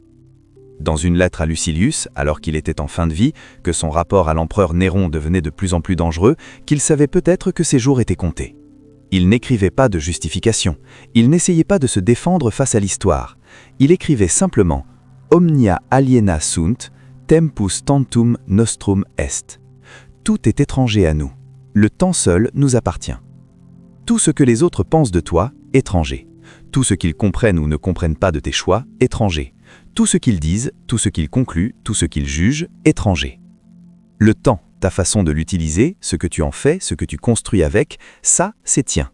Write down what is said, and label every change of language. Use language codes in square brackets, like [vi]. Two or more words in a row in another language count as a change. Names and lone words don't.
[fr] Dans une lettre à Lucilius, alors qu'il était en fin de vie, que son rapport à l'empereur Néron devenait de plus en plus dangereux, qu'il savait peut-être que ses jours étaient comptés. Il n'écrivait pas de justification, il n'essayait pas de se défendre face à l'histoire. Il écrivait simplement [la] « Omnia aliena sunt, tempus tantum nostrum est ». [fr] Tout est étranger à nous. Le temps seul nous appartient. Tout ce que les autres pensent de toi, étranger. Tout ce qu'ils comprennent ou ne comprennent pas de tes choix, étranger. Tout ce qu'ils disent, tout ce qu'ils concluent, tout ce qu'ils jugent, étranger. Le temps, ta façon de l'utiliser, ce que tu en fais, ce que tu construis avec, ça, c'est tien.